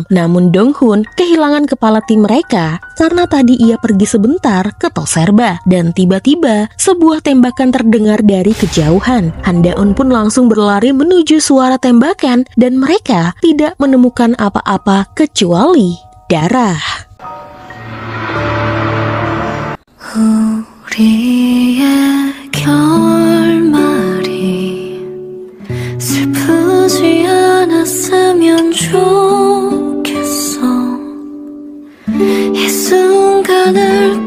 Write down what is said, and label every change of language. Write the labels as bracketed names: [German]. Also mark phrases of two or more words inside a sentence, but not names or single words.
[Indonesian] Namun Dong Hun kehilangan kepala tim mereka karena tadi ia pergi sebentar ke Toserba dan tiba-tiba sebuah tembakan terdengar dari kejauhan. Han Da-eun pun langsung berlari menuju suara tembakan dan mereka tidak menemukan apa-apa kecuali darah. [Korean] 우리의 결말이 슬프지 않았으면 좋겠어. 이 순간을